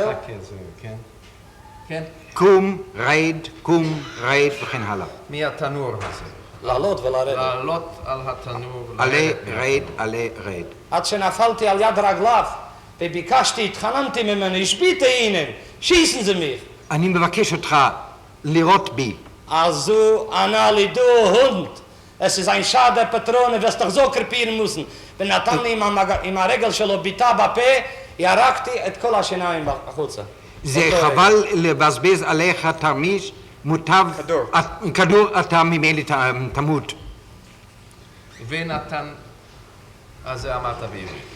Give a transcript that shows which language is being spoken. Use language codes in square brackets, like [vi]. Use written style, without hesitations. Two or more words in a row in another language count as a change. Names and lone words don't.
[he] כן. קום, רד וכן הלאה. מי התנור הזה? לעלות ולרדת. לעלות על התנור. עלה, רד. עד שנפלתי על יד רגליו, וביקשתי, התחננתי ממנו, השביתה [de] ihnen, schießen Sie mich. [he] אני מבקש אותך לירות בי. אז הוא ענה לי, [de] du Hund, es ist ein schade Patrone, wirst doch so krepieren müssen. [he] ונתן לי עם הרגל שלו ביטה בפה, ירקתי את כל השיניים החוצה. זה חבל לבזבז עליך תרמיש, מוטב... כדור אתה ממילא תמות. ונתן, אז זה אמרת בעברית.